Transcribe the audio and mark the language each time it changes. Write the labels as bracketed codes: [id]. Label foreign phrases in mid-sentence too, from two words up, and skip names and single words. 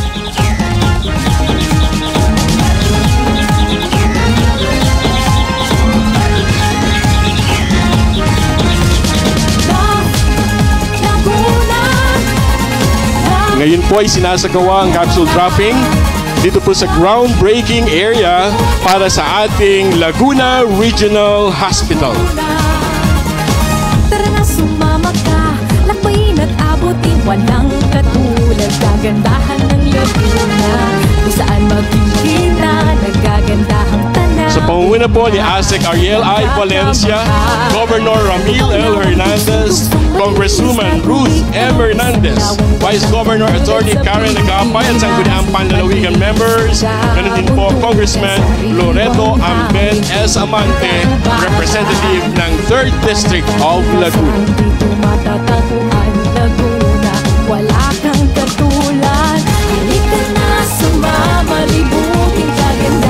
[tl] Ngayon po ay sinasagawa ang [en] capsule dropping [tl] dito po sa [en] groundbreaking area [tl] para sa ating Laguna Regional Hospital. Tara na, sumama ka, lakbayin at abutin, walang katulad, kagandahan ng Laguna, kung saan magkikita, nagagandahang tanan. Sa pangunguna po ni ASEC Ariel I. Valencia, Governor Ramil L. Hernandez, Congresswoman Ruth M. Hernandez, Vice Governor Attorney Karen Agapay, at Sangguniang Panlalawigan members, ganun din po Congressman Loreto Amben S. Amante, representative ng 3rd District of Laguna. Dito matatagpuan Laguna, wala kang katulad, halika na, sumama, libutin kaganda.